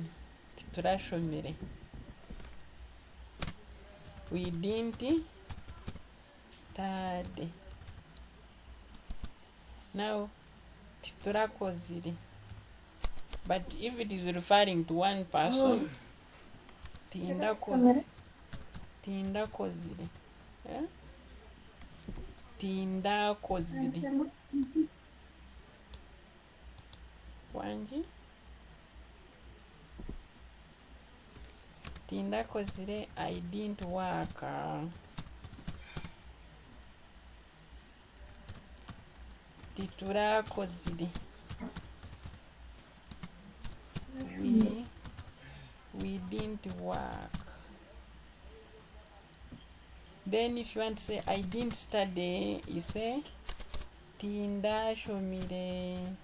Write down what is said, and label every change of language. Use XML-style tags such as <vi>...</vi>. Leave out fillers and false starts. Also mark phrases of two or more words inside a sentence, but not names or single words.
<en>Titurashomire. We didn't study.</en> <nyn>Now, titurakozire.</nyn> <en>But if it is referring to one person,</en> <nyn>tindakozire. Tindakozire. Tindakozire. Wanji? Tindakozire,</nyn> <en>I didn't work.</en> <nyn>Titurakozire.</nyn> <en>We didn't work. Then if you want to say I didn't study, you say tindashomire.</en>